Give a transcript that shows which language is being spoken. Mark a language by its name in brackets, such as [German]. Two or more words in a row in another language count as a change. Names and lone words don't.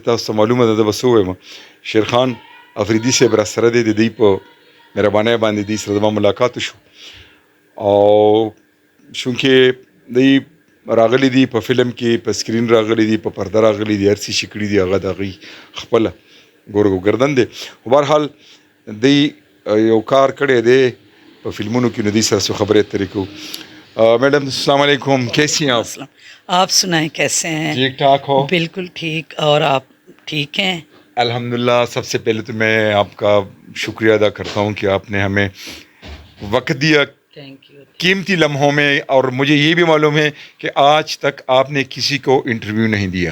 [Pashto] تاسو ته معلومه ده زه به څه ووایم شیرخان افریدي صاحب را سره دی د دوی په مهربانۍ باندې دوی سره زما ملاقات وشو او چونکې دوی راغلی دي په فلم کې په سکرین راغلی دي په پرده راغلی دي هر څه چې کړي دي هغه د هغوی خپله ګردن دی خو بهرحال دوی یو کار کړی دی په فلمونو کې نو دوی سره څه خبرې اترې کوو. [Urdu] میڈم السلام علیکم کیسی ہیں آپ سنائیں کیسے ہیں؟ ٹھیک ٹھاک ہو؟ بالکل ٹھیک. اور آپ ٹھیک ہیں؟ الحمدللہ. سب سے پہلے تو میں آپ کا شکریہ ادا کرتا ہوں کہ آپ نے ہمیں وقت دیا قیمتی لمحوں میں اور مجھے یہ بھی معلوم ہے کہ آج تک آپ نے کسی کو انٹرویو نہیں دیا.